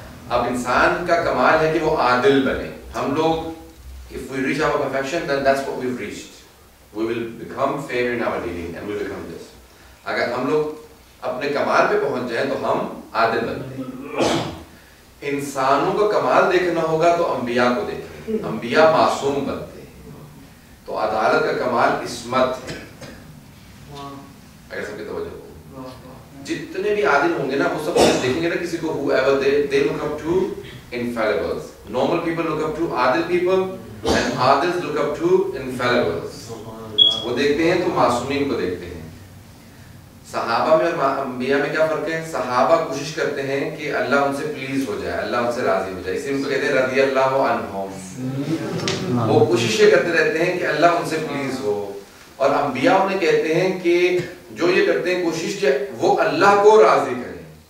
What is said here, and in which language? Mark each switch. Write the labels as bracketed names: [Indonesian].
[Urdu] اب انسان کا کمال ہے کہ وہ عادل بنے. ہم لوگ [English] if we reach our perfection then that's what we've reached. We will become fair in our dealing and we will become this. [Urdu] اگر ہم لوگ اپنے کمال پہ پہنچ جائیں تو ہم عادل بنتے ہیں. انسانوں کا کمال دیکھنا ہوگا تو انبیاء کو دیکھیں. انبیاء معصوم بنتے ہیں. تو عدالت کا کمال عصمت ہے. اگر سب کی توجہ ہو، جتنے بھی عادل ہوں گے نا وہ سب دیکھیں گے نا کسی کو [English] whoever they look up to infallibles. Normal people look up to عادل people and عادلs look up to infallibles. [Urdu] وہ دیکھتے ہیں تو معصومین کو دیکھتے ہیں. صحابہ میں اور انبیاء میں کیا فرق ہے؟ صحابہ کوشش کرتے ہیں کہ اللہ ان سے پلیز ہو جائے، اللہ ان سے راضی ہو جائے، اسی ان کو کہتے ہیں رضی اللہ عنہم. وہ کوششیں کرتے رہتے ہیں کہ اللہ ان سے پلیز ہو. اور انبیاء انہیں کہتے ہیں کہ جو یہ کرتے ہیں کوشش کہ وہ اللہ کو راضی کریں.